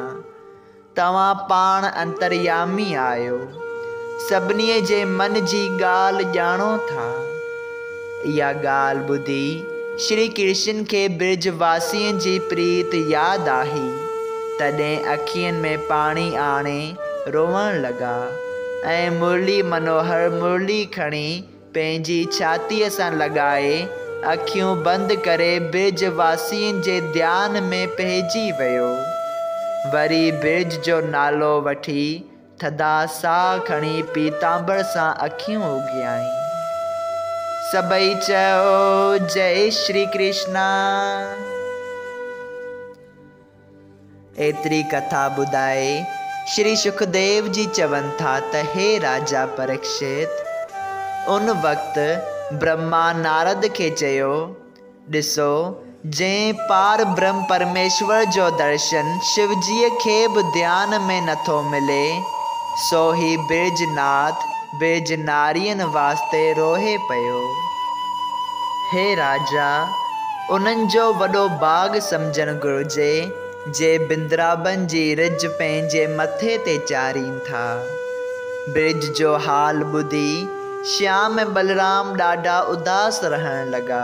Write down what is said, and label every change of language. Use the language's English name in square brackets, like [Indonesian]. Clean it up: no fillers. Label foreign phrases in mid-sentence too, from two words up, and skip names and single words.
[Sindhi] तव्हां पाण अंतर्यामी आहियो, सभिनी जे मन जी ॻाल्हि ॼाणो था। इहा ॻाल्हि ॿुधी श्री कृष्ण खे ब्रजवासियुनि जी प्रीत यादि आई। तॾहिं अखियुनि में पाणी आणे रोवण लॻा ऐं मुरली मनोहर मुरली खणी पंहिंजी छातीअ सां लॻाए अखियूं बंदि करे ब्रजवासियुनि जे ध्यान में पइजी वियो। वरी ब्रज जो नालो वठी थधा साह खणी पीतांबर सां अखियूं उघियाई। सभई चयो जय श्री कृष्णा। एतिरी कथा ॿुधाए श्री सुखदेव जी चवनि था त हे राजा परीक्षित, उन वक़्तु ब्रह्मा नारद खे चयो, ॾिसो, जंहिं पार ब्रह्म परमेश्वर जो दर्शन शिवजीअ खे बि ध्यान में नथो मिले, सो ही ब्रजनाथ ब्रज नारियनि वास्ते रोहे पियो। हे राजा, उन्हनि जो वॾो भाॻ सम्झणु घुरिजे जे बिंद्राबन जी रिज पंहिंजे मथे ते चारीनि था। ब्रज जो हाल ॿुधी श्याम ऐं बलराम ॾाढा उदास रहण लॻा।